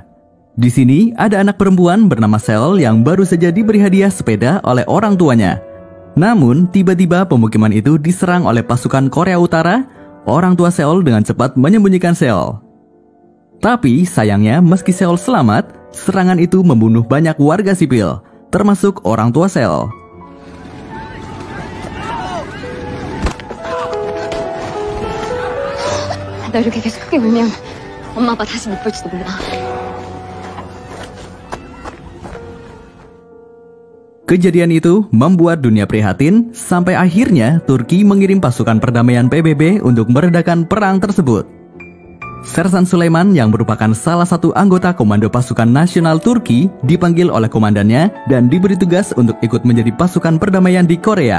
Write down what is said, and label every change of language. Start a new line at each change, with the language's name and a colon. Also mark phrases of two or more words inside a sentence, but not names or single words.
Indonesian: Di sini ada anak perempuan bernama Sel yang baru saja diberi hadiah sepeda oleh orang tuanya. Namun tiba-tiba pemukiman itu diserang oleh pasukan Korea Utara. Orang tua Seol dengan cepat menyembunyikan Seol. Tapi sayangnya meski Seol selamat, serangan itu membunuh banyak warga sipil, termasuk orang tua Seol.
Korean: 나 이렇게 계속 크게 울면 엄마 아빠 다시 못 볼지도 몰라.
Indonesian: Kejadian itu membuat dunia prihatin sampai akhirnya Turki mengirim pasukan perdamaian PBB untuk meredakan perang tersebut. Sersan Sulaiman yang merupakan salah satu anggota Komando Pasukan Nasional Turki dipanggil oleh komandannya dan diberi tugas untuk ikut menjadi pasukan perdamaian di Korea.